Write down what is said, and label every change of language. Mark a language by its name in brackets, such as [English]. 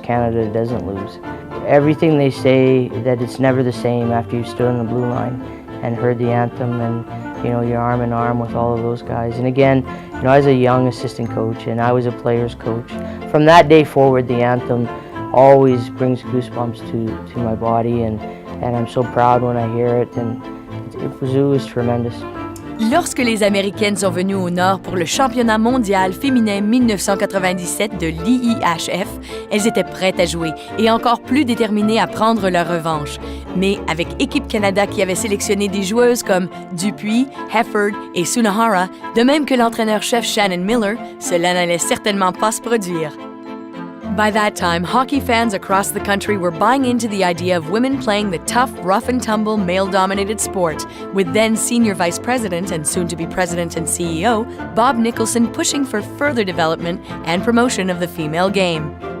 [English] Canada doesn't lose. Everything they say, that it's never the same after you've stood on the blue line and heard the anthem and, you're arm in arm with all of those guys. And again, I was a young assistant coach and I was a player's coach. From that day forward, the anthem always brings goosebumps to my body, and I'm so proud when I hear it, and it was tremendous. [French] Lorsque les Américaines sont venues au Nord pour le championnat mondial féminin 1997 de l'IIHF, elles étaient prêtes à jouer et encore plus déterminées à prendre leur revanche. Mais avec Équipe Canada qui avait sélectionné des joueuses comme Dupuis, Hefford et Sunahara, de même que l'entraîneur-chef Shannon Miller, cela n'allait certainement pas se produire. [English] By that time, hockey fans across the country were buying into the idea of women playing the tough, rough-and-tumble, male-dominated sport, with then Senior Vice President and soon-to-be President and CEO, Bob Nicholson pushing for further development and promotion of the female game.